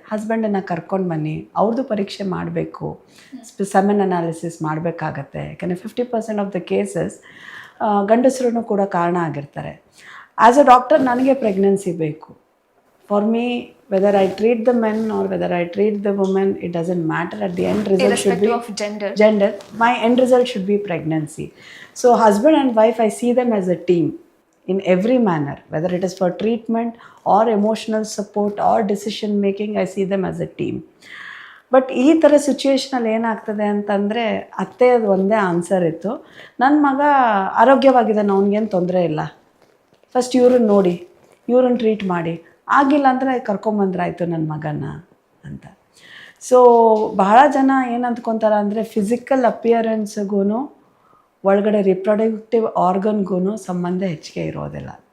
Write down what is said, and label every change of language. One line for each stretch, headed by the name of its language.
Kannada: ಹಸ್ಬೆಂಡನ್ನು ಕರ್ಕೊಂಡು ಬನ್ನಿ, ಅವ್ರದ್ದು ಪರೀಕ್ಷೆ ಮಾಡಬೇಕು, ಸೆಮೆನ್ ಅನಾಲಿಸಿಸ್ ಮಾಡಬೇಕಾಗತ್ತೆ. ಯಾಕಂದರೆ
English: 50% of the cases
Kannada: ಗಂಡಸರೂ ಕೂಡ ಕಾರಣ ಆಗಿರ್ತಾರೆ.
English: as a doctor
Kannada: ನನಗೆ ಪ್ರೆಗ್ನೆನ್ಸಿ ಬೇಕು,
English: For me whether I treat the men or whether I treat the women it doesn't matter at the end result should be Irrespective of gender. gender. My end result should be pregnancy. So husband and wife, I see them as a team in every manner, whether it is for treatment or emotional support or decision making, I see them as a team.
Kannada: But ಈ ಥರ ಸಿಚುವೇಶನಲ್ಲಿ ಏನಾಗ್ತದೆ ಅಂತಂದರೆ ಅತ್ತೆಯದು ಒಂದೇ answer ಇತ್ತು, ನನ್ನ ಮಗ ಆರೋಗ್ಯವಾಗಿದ್ದಾನೆ, ಅವ್ನಿಗೇನು ತೊಂದರೆ ಇಲ್ಲ, ಫಸ್ಟ್ ಇವ್ರನ್ನ ನೋಡಿ, ಇವ್ರನ್ನ ಟ್ರೀಟ್ ಮಾಡಿ, ಆಗಿಲ್ಲ ಅಂದರೆ ಕರ್ಕೊಂಬಂದ್ರಾಯ್ತು ನನ್ನ ಮಗನ ಅಂತ. ಸೊ ಬಹಳ ಜನ ಏನು ಅಂದ್ಕೊತಾರೆ ಅಂದರೆ ಫಿಸಿಕಲ್ ಅಪಿಯರೆನ್ಸ್ಗೂ ಒಳಗಡೆ ರಿಪ್ರೊಡಕ್ಟಿವ್ ಆರ್ಗನ್ಗೂ ಸಂಬಂಧ ಹೆಚ್ಚಿಗೆ ಇರೋದಿಲ್ಲ.